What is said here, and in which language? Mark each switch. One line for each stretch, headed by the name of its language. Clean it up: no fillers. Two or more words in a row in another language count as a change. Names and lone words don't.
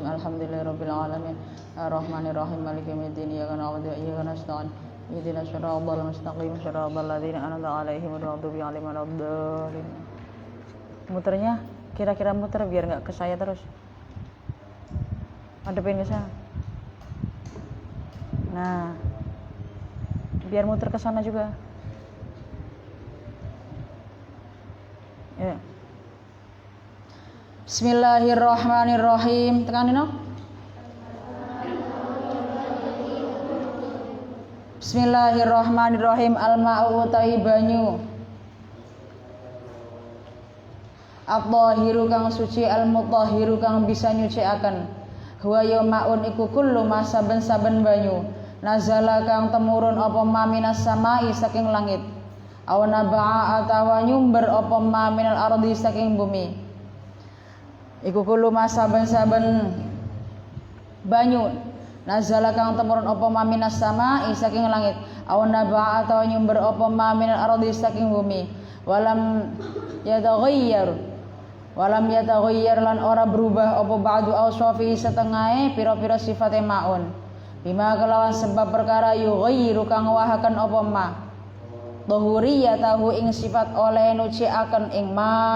Arabic: الحمد لله رب العالمين. الرحمن الرحيم مالك يوم الدين. إياك نعبد وإياك نستعين اهدنا الصراط المستقيم. صراط الذين أنعمت عليهم غير المغضوب عليهم ولا الضالين.
Indonesian: Muternya kira-kira muter biar enggak ke saya terus. Hadapin ke sana. Nah. Biar muter ke sana juga. Ya.
Arabic: بسم الله الرحمن الرحيم.
Indonesian: Tekanin no.
Arabic: بسم الله الرحمن الرحيم.
Javanese: Al-ma'u utawi banyu. At-tahiru kang suci, al-mutahhiru kang bisa nyucikaken.
Arabic: هو الماء
Javanese: iku
Arabic: كل ما
Javanese: saben-saben banyu. Nazala kang temurun apa ma
Arabic: من السماء
Javanese: saking langit.
Arabic: أو نبع
Javanese: atawa nyumber apa ma
Arabic: من الأرض
Javanese: saking bumi. Iku kulo saben-saben banyu nazala kang temurun apa ma
Arabic: من السماء
Javanese: saking langit
Arabic: أو نبع
Javanese: atawa nyumber apa ma
Arabic: من الأرض
Javanese: saking bumi
Arabic: ولم يتغير
Javanese: lan ora berubah apa
Arabic: بعض أوصاف
Javanese: setengahe pira-pira sifate
Arabic: ماء بما
Javanese: kelawan sebab perkara yughayyiru kang wahaken apa ma dhuhuriyatahu ing sifat oleh nuciaken ing ma